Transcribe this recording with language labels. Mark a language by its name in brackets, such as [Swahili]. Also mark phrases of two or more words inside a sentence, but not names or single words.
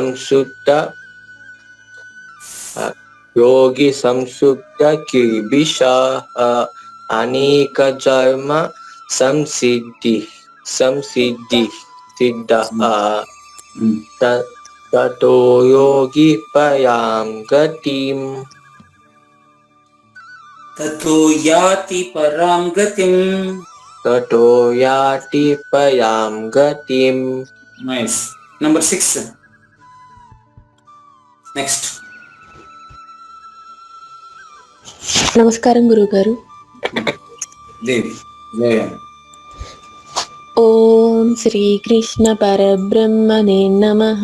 [Sanskrit] సంసుప్త కిల్బిష అనేక జన్మ సంసిద్ధి సిద్ధ తతో యోగి పయాం గతిం తతో యాతి పరాం గతిం. [English] Nice. Number 6. Next. [Telugu] నమస్కారం గురుగారు. [Sanskrit] దేవి జయ. ఓం శ్రీకృష్ణ పరబ్రహ్మణే నమః.